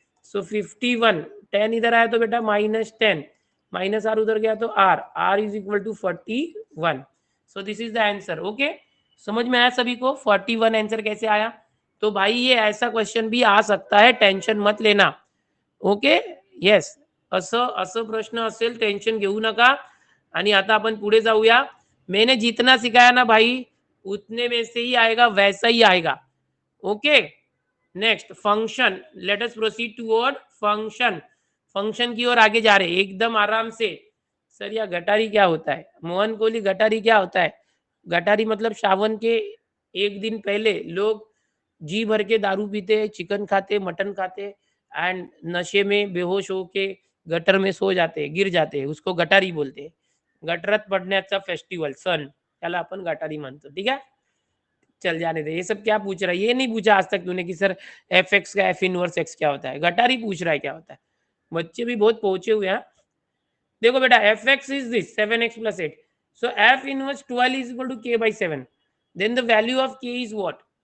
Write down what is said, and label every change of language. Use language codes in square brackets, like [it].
[hi] सो 51, 10 इधर आया तो बेटा -10, माइनस आर उधर गया तो are is equal to 41. [en] So this is the answer. [hi] Okay, समझ में आया सभी को 41 आंसर कैसे आया. तो भाई ये ऐसा क्वेश्चन भी आ सकता है, टेंशन मत लेना. [mr] ओके, येस, असं असं प्रश्न असेल टेंशन घेऊ नका. आणि आता अपन पुढे जाऊया. [hi] मैंने जितना सिखाया ना भाई, उतने में से ही आएगा, वैसा ही आएगा. [en] Okay, next function, let us proceed toward function. [hi] Function की ओर आगे जा रहे एकदम आराम से. सर या गटारी क्या होता है, मोहन कोहली गटारी क्या होता है. गटारी मतलब सावन के एक दिन पहले लोग जी भर के दारू पीते, चिकन खाते, मटन खाते एंड नशे में बेहोश होके गटर में सो जाते, गिर जाते, उसको गटारी बोलते. [mr] गटरात पडण्याचा फेस्टिवल सण, त्याला आपण गटारी म्हणतो. [hi] ठीक है, चल जाने दे, ये सब क्या पूछ रहा है, ये नहीं पूछा आज तक तूने कि सर एफ एक्स का एफ इनवर्स एक्स क्या होता है. गटारी पूछ रहा है क्या होता है. बच्चे भी बहुत पहुंचे हुए हैं. देखो बेटा [en] F X is this 7x + 8, so F inverse 12 is equal to k/7, then the value of k is what.